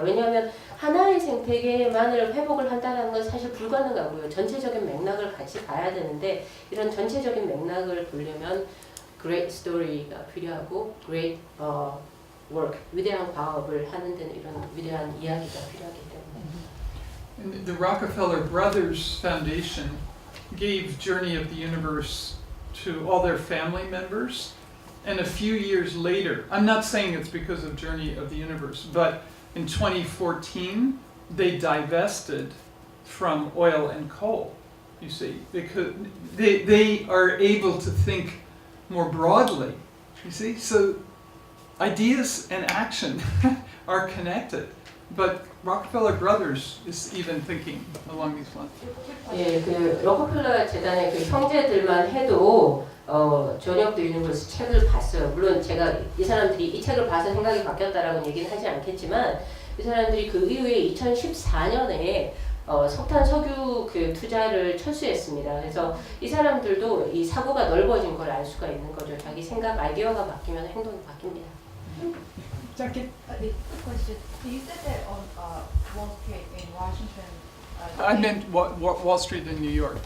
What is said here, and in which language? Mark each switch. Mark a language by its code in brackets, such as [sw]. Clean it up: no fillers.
[ko] 왜냐하면 하나의 생태계만을 회복을 한다는 건 사실 불가능하고요. 전체적인 맥락을 같이 봐야 되는데 이런 전체적인 맥락을 보려면 [en] great story [ko] 가 필요하고 [en] great work, [ko] 위대한 과업을 하는 데는 이런 위대한 이야기가 필요하기 때문에. [en] And the Rockefeller Brothers Foundation gave Journey of the Universe to all their family members. And a few years later, I'm not saying it's because of Journey of the Universe, but in 2014, they divested from oil and coal. You see, they are able to think more broadly. You see, so ideas and action are connected. But Rockefeller Brothers is even thinking along these lines. [ko] 예, 그 로커펠러 재단의 그 형제들만 해도 Journey of the Universe 책을 봤어요. 물론 제가 이 사람들이 이 책을 봐서 생각이 바뀌었다라고 얘기는 하지 않겠지만 이 사람들이 그 이후에 2014년에 석탄 석유 그 투자를 철수했습니다. 그래서 이 사람들도 이 사고가 넓어진 걸 알 수가 있는 거죠. 자기 생각, 아이디어가 바뀌면 행동이 바뀝니다. 짧게. [en] quick question. You said that on Wall Street in Washington. I meant Wall Street in New York.